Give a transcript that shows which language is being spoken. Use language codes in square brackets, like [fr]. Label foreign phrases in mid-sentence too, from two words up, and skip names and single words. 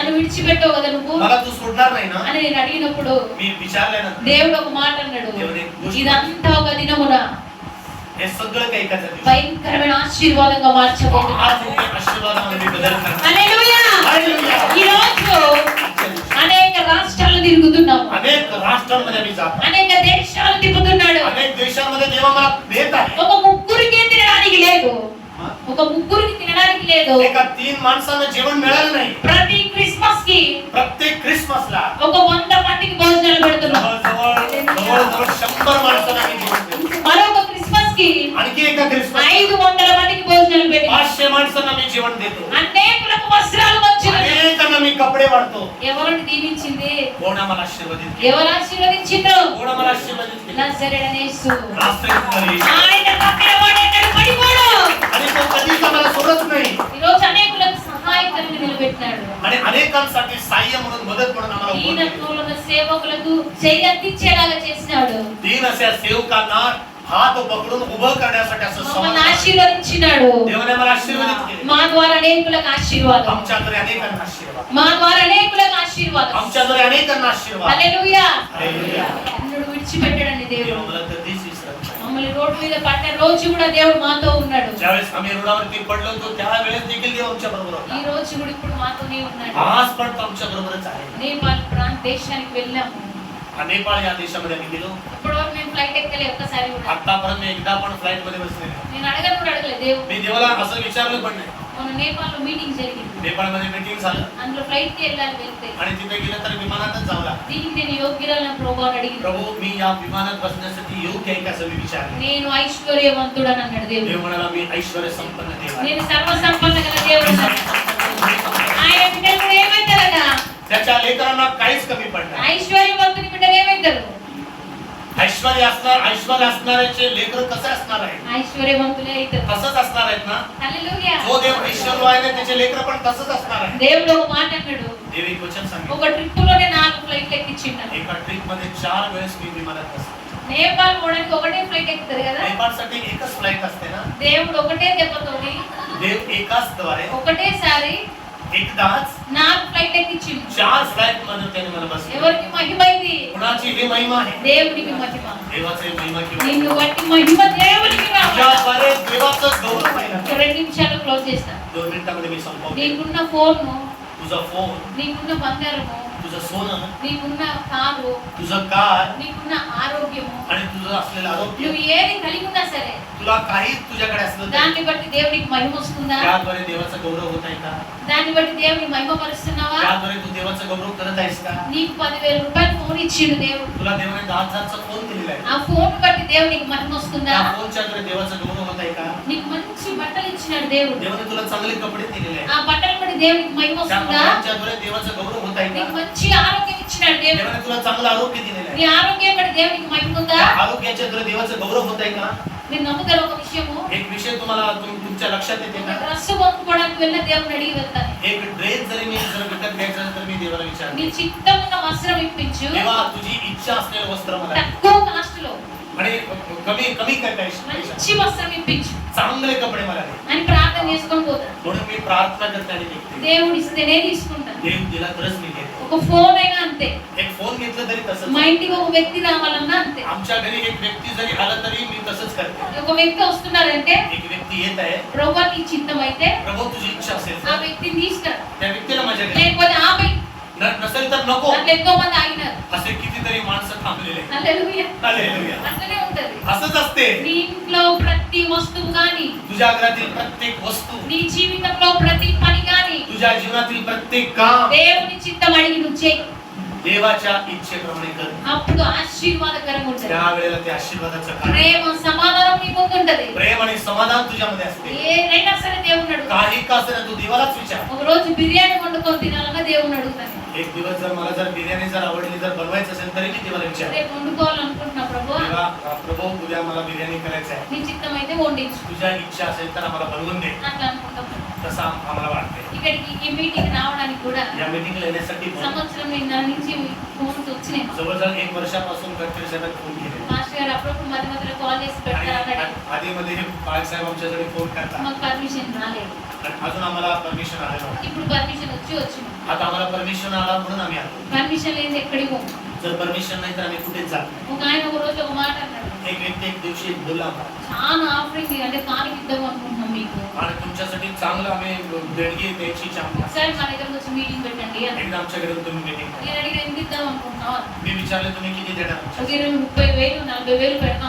[te] నన్ను విడిచిపెట్టావు కదా నువ్వు [mr] मला तू सोडणार नाही ना [te] అని నేను అడిగినప్పుడు [mr] मी विचारल्यानंतर [te] దేవుడు ఒక మాట అన్నాడు, [mr] దేవుడు एक गोष्ट [te] ఇదంతా ఒక దినమున [mr] हे सगळं काही एकाच दिवशी [te] భయంకరమైన ఆశీర్వాదంగా మార్చబోతున్నాడు. [mr] आज मी आशीर्वादामध्ये बदल करणार [te] హల్లెలూయా. [mr] हालेलुया. [te] ఈ రోజు అనేక రాష్ట్రాలు తిరుగుతున్నాము, [mr] अनेक राष्ट्रांमध्ये आम्ही जातो [te] అనేక దేశాలు తిప్పుతున్నాడు. [mr] अनेक देशांमध्ये देवा मला देत आहे [te] ఒక ముగ్గురికి తినడానికి లేదు. దొరకలేదు. [mr] एका 3 माणसांना जेवण मिळालं नाही. [te] ప్రతి క్రిస్మస్ కి [mr] प्रत्येक क्रिसमसला [te] ఒక 100 మందికి భోజనాలు పెడుతున్నారు. [mr] जवळजवळ 100 माणसांना आम्ही जेवण देतो. [te] మరొక క్రిస్మస్ కి [mr] आणखी एका क्रिसमस [te] 500 మందికి భోజనాలు పెట్టి [mr] 500 माणसांना आम्ही जेवण देतो. [te] అనేకులకు వస్త్రాలు పంచుతున్నాడు. [mr] अनेकांना मी कपडे वाटतो. [te] ఎవరిని దీవించింది? [mr] कोण आम्हाला आशीर्वादित केलं? [te] ఎవరు ఆశీర్వదించిండ్రు? [mr] कोण आम्हाला आशीर्वादित केलं? [te] నజరేయుడైన యేసు. [mr] नासरेतमध्ये येशू. [te] ఆయన తప్పిన వాడు ఎక్కడికి పడిపోడు. [mr] आणि तो कधीच आम्हाला सोडत नाही. [te] ఈ రోజు అనేకులకు సహాయకరంగా నిలబెట్టినాడు. [mr] आणि अनेकांसाठी सहाय्य म्हणून मदत म्हणून आम्हाला उभं केलं. [te] దీనత్వంలో ఉన్న సేవకులకు చెయ్యెత్తించేలాగా చేసినాడు. [mr] दीन अशा सेवकांना हात पकडून उभं करण्यासाठी असं [te] మమ్మల్ని [mr] समाधान. [te] ఆశీర్వదించినాడు. [mr] देवाने आम्हाला आशीर्वादित केले. [te] మా ద్వారా అనేకులకు ఆశీర్వాదం. [mr] आमच्याद्वारे अनेकांना आशीर्वाद. [te] మా ద్వారా అనేకులకు ఆశీర్వాదం. [mr] आमच्याद्वारे अनेकांना आशीर्वाद. [te] హల్లెలూయా. [mr] हालेलुया. [te] ఎన్నడూ విడిచిపెట్టడండి [mr] देव [te] దేవుడు. [mr] आम्हाला कधीच विसरत नाही. [te] మమ్మల్ని రోడ్డు మీద పడిన రోజు కూడా దేవుడు మాతో ఉన్నాడు. [mr] ज्यावेळेस आम्ही रुग्णावरती पडलो होतो त्यावेळेस देखील देव आमच्या बरोबर [te] ఈ [mr] होता. [te] రోజు కూడా ఇప్పుడు మాతోనే ఉన్నాడు. [mr] आज पण तो आमच्या बरोबरच आहे. [te] నేపాల్ దేశానికి వెళ్ళాము. [mr] नेपाळ या देशामध्ये आम्ही गेलो. [te] ఇప్పటివరకు మేము ఫ్లైట్ ఎక్కలే ఒక్కసారి కూడా. [mr] आतापर्यंत मी एकदा पण फ्लाईट मध्ये बसले नाही. [te] నేను అడగను కూడా అడగలేదు దేవుడు. [mr] मी देवाला असं विचारलं पण नाही. [te] మొన్న నేపాల్లో మీటింగ్ జరిగింది. [mr] नेपाळमध्ये मीटिंग झालं [te] అందులో ఫ్లైట్ కి వెళ్ళాలి వెళ్తే [mr] आणि तिथे गेलं तर विमानातच जावं लागलं. [te] దీనికి నేను యోగ్యురాలను ప్రభువుని అడిగింది. [mr] प्रभू मी या विमानात बसण्यासाठी योग्य आहे का असं मी विचारलं. [te] నేను ఐశ్వర్యవంతుడని అన్నాడు దేవుడు. [mr] देव म्हणाला मी ऐश्वर्य संपन्न देव आहे. [te] నేను సర్వసంపన్న గల దేవుడు అన్నాడు. ఆయన బిడ్డలు ఏమైతారట? [mr] त्याच्या लेकरांना काहीच कमी पडणार. [te] ఐశ్వర్యవంతుని బిడ్డలు ఏమైతారు? [mr] ऐश्वर्य असणाऱ्याचे लेकर कसे असणार आहे? [te] ఐశ్వర్యవంతులే అవుతారు. [mr] तसंच असणार आहेत ना. [te] హల్లెలూయా. [mr] जो देव ऐश्वर्य आहे त्याचे लेकर पण तसंच असणार आहे. [te] దేవుడు ఒక మాట అన్నాడు. [mr] देव एक वचन सांगितलं. [te] ఒక ట్రిప్ లోనే 4 ఫ్లైట్లు ఎక్కించిండు. [mr] एका ट्रिप मध्ये 4 वेळेस मी विमानात बसलो. [te] నేపాల్ పోవడానికి ఒకటే ఫ్లైట్ ఎక్కుతారు కదా. [mr] नेपाळसाठी एकच फ्लाईट असते ना. [te] దేవుడు ఒకటే దెబ్బతోని [mr] देव एकाच द्वारे [te] ఒకటేసారి [mr] एकदाच [te] 4 ఫ్లైట్ ఎక్కించిండు. [mr] 4 फ्लाईट मध्ये त्याने मला बसवलं. [te] ఎవరికి మహిమైంది? [mr] कुणाची ही महिमा आहे? [te] దేవునికి మహిమ. [mr] देवाची महिमा [te] నిన్ను [mr] किंवा [te] బట్టి మహిమ దేవునికి రావాలి. [mr] तुझ्याद्वारे देवाचं गौरव आहे ना. [te] 2 నిమిషాలు క్లోజ్ చేస్తా. [mr] 2 मिनिटांमध्ये मी संपवतो. [te] నీకున్న ఫోన్, [mr] तुझा फोन, [te] నీకున్న బంగారము, [mr] तुझं सोनं, [te] నీకున్న కారు, [mr] तुझं कार [te] నీకున్న ఆరోగ్యము, [mr] आणि तुझं असलेलं आरोग्य, [te] నువ్వు ఏది కలిగి ఉన్నా సరే [mr] तुला काही तुझ्याकडे असलं तरी [te] దాన్ని బట్టి దేవునికి మహిమ వస్తుందా? [mr] त्याद्वारे देवाचा गौरव होत आहे का? [te] దాన్ని బట్టి దేవుని మహిమ పరుస్తున్నావా? [mr] त्याद्वारे तू देवाचा गौरव करत आहेस का? [te] నీకు 10,000 రూపాయలు ఫోన్ इच्छिंడు దేవుడు. [mr] तुला देवाने 10,000चा फोन दिलेला आहे. [te] ఆ ఫోన్ బట్టి దేవునికి మహిమ వస్తుందా? [mr] त्या फोनच्या द्वारे देवाचा गौरव होत आहे का? [te] నీకు మంచి బట్టలు ఇచ్చినాడు దేవుడు. [mr] देवाने तुला चांगले कपडे दिलेले आहेत. [te] ఆ బట్టలు బట్టి దేవునికి మహిమ [mr] त्या [te] వస్తుందా? [mr] कपड्यांच्या द्वारे देवाचा गौरव होत आहे [te] నీకు [mr] का? [te] మంచి ఆరోగ్యం ఇచ్చినాడు దేవుడు. [mr] देवाने तुला चांगलं आरोग्य दिलेलं [te] నీ [mr] आहे. [te] ఆరోగ్యం బట్టి దేవునికి మహిమ ఉందా? [mr] त्या आरोग्याच्या द्वारे देवाचा गौरव होत आहे का? [te] మీరు నమ్ముతారు ఒక విషయము? [mr] एक विषय तुम्हाला तुमच्या लक्षात येते का? [te] డ్రెస్ కొనుక్కోవడానికి వెళ్ళిన దేవుని అడిగి వెళ్తాను. [mr] एक ड्रेस जरी मी जर विकत घ्यायचा असेल तर मी देवाला [te] నీ [mr] विचारतो, [te] చిత్తం ఉన్న వస్త్రం ఇప్పించు [mr] देवा तुझी इच्छा असलेलं वस्त्र मला दे. [te] తక్కువ కాస్ట్ లో [mr] आणि कमी कमी काय पैसे [te] మంచి వస్త్రం ఇప్పించు [mr] चांगले कपडे मला दे. [te] అని ప్రార్థన చేసుకొని పోతాను. [mr] म्हणून मी प्रार्थना करते आणि निघते. [te] దేవుడు ఇస్తేనే తీసుకుంటాను. [mr] देव दिला तरच मी घेतो. [te] ఒక ఫోన్ అయినా అంతే. [mr] एक फोन घेतलं तरी [te] మా [mr] तसंच. [te] ఇంటికి ఒక వ్యక్తి రావాలన్నా అంతే. [mr] आमच्या घरी एक व्यक्ती जरी आला तरी मी तसंच करते. [te] ఒక వ్యక్తి వస్తున్నారంటే [mr] एक व्यक्ती येत आहे, [te] ప్రభువా నీ చిత్తం అయితే [mr] प्रभू तुझी इच्छा असेल [te] ఆ [mr] तर [te] వ్యక్తిని తీసుకురా. [mr] त्या व्यक्तीला माझ्या घरी [te] లేకపోతే ఆపై [mr] नसेल तर नको. [te] అట్లా ఎంతో మంది ఆగినారు. [mr] असे कितीतरी माणसं थांबलेले आहेत. [te] హల్లెలూయా. [mr] हालेलुया. [te] అట్లనే ఉంటది. [mr] असंच असते. [te] నీ ఇంట్లో ప్రతి వస్తువు గాని, [mr] तुझ्या घरातील प्रत्येक वस्तू, [te] నీ జీవితంలో ప్రతి పని గాని [mr] तुझ्या जीवनातील प्रत्येक काम [te] దేవుని చిత్తం అడిగి నువ్వు చేయి. [mr] देवाच्या इच्छेप्रमाणे कर. [te] అప్పుడు ఆశీర్వాదకరంగా ఉంటది. [mr] त्यावेळेला ते आशीर्वादाचं कारण, [te] ప్రేమ సమాధానం నీ ముందుంటది. [mr] प्रेम आणि समाधान तुझ्यामध्ये असते. [te] ఏదైనా సరే దేవుని అడుగు. [mr] काही का असेना तू देवालाच विचार. [te] ఒక రోజు బిర్యానీ వండుకొని తినాలన్నా దేవుని అడుగుతాను. [mr] एक दिवस जर मला जर बिर्याणी जर आवडली जर बनवायचं असेल तरी मी देवाला विचार. [te] రేపు వండుకోవాలనుకుంటున్నా ప్రభు, [mr] देवा प्रभू उद्या मला बिर्याणी करायचं आहे. [te] నీ చిత్తం అయితే వండించు [mr] तुझ्या इच्छा असेल तर आम्हाला बनवून दे. [te] అట్లా అనుకుంటాం. [mr] तसं आम्हाला वाटते. [te] ఇక్కడికి ఈ మీటింగ్ రావడానికి కూడా [mr] या मीटिंगला येण्यासाठी पण [te] సంవత్సరం నిన్న నుంచి ఫోన్స్ వచ్చినాయి. [mr] जवळजवळ 1 वर्षापासून गडकरी साहेबांनी फोन केले. [te] మాస్టర్ గారు అప్పుడప్పుడు మధ్య మధ్యలో కాల్ చేసి పెడతారు. [mr] आणि आधीमध्ये बाळासाहेब आमच्याकडे फोन करतात. [te] మాకు పర్మిషన్ రాలేదు. [mr] आणि अजून आम्हाला परमिशन आलं नव्हतं. [te] ఇప్పుడు పర్మిషన్ వచ్చింది. [mr] आता आम्हाला परमिशन आला म्हणून आम्ही आलो. [te] పర్మిషన్ లేదు ఎక్కడికి పోము. [mr] जर परमिशन नाही तर आम्ही कुठेच जात नाही. [te] ఒక ఆయన ఒక రోజు ఒక మాట అన్నాడు, [mr] एक व्यक्ती एक दिवशी बोलला आम्हाला, [te] చాలా ఆఫరింగ్ అంటే కానికి ఇద్దాం అనుకుంటున్నాం మీకు, [mr] आणि तुमच्यासाठी चांगलं आम्ही देणगी द्यायची इच्छा आम्हाला. [te] ఒకసారి మా దగ్గరకు వచ్చి మీటింగ్ పెట్టండి అని. [mr] एकदा आमच्याकडे तुम्ही मीटिंग [te] నేను అడిగిన ఎందుకు ఇద్దాం అనుకుంటున్నావు? [mr] मी विचारले तुम्ही किती देणार [te] ఒక 20,000 40,000 పెడతాం